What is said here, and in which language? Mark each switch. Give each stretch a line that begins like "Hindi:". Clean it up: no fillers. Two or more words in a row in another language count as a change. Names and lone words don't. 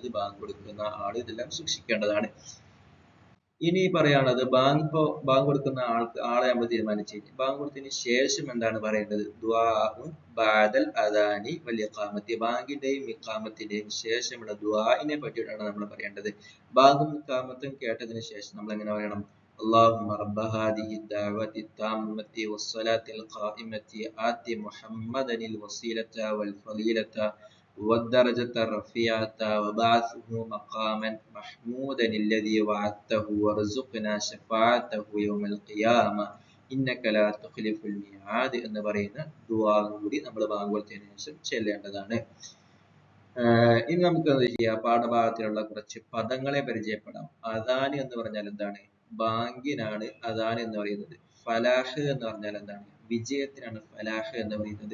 Malayalam: ബാങ്ക് കൊടുക്കുന്ന ആൾ ഇതെല്ലാം സൂക്ഷിക്കേണ്ടതാണ്. ഇനി പറയാനുള്ളത്, ബാങ്ക് കൊടുക്കുന്ന ആളെ നമ്മൾ തീരുമാനിച്ചു. ബാങ്ക് കൊടുത്തതിന് ശേഷം എന്താണ് പറയേണ്ടത്?
Arabic: دعاء بعد الأذان والإقامة,
Malayalam: ബാങ്കിന്റെയും ഇഖാമത്തിന്റെയും ശേഷമുള്ള ദുആഇനെ പറ്റിയിട്ടാണ് നമ്മൾ പറയേണ്ടത്. ബാങ്കും ഇഖാമത്തും കേട്ടതിന് ശേഷം നമ്മൾ എങ്ങനെ പറയണം?
Arabic: اللهم رب هذه الدعوة التامة والصلاة القائمة آت محمدا الوسيلة والفضيلة والدرجة الرفيعة وبعثه مقاما محمودا الذي وعدته وارزقنا شفاعته يوم القيامة إنك لا تخلف الميعاد
Malayalam: എന്ന് പറയുന്ന ദുആ കൂടി നമ്മൾ ബാങ്ക് കൊടുത്തതിനു ശേഷം ചൊല്ലേണ്ടതാണ്. ഇനി നമുക്ക് എന്ത് ചെയ്യാം, പാഠഭാഗത്തിലുള്ള കുറച്ച് പദങ്ങളെ പരിചയപ്പെടാം. അദാൻ എന്ന് പറഞ്ഞാൽ എന്താണ്? ബാങ്കിനാണ് അദാൻ എന്ന് പറയുന്നത്. ഫലാഹ് എന്ന് പറഞ്ഞാൽ എന്താണ്? വിജയത്തിനാണ് ഫലാഹ് എന്ന് പറയുന്നത്.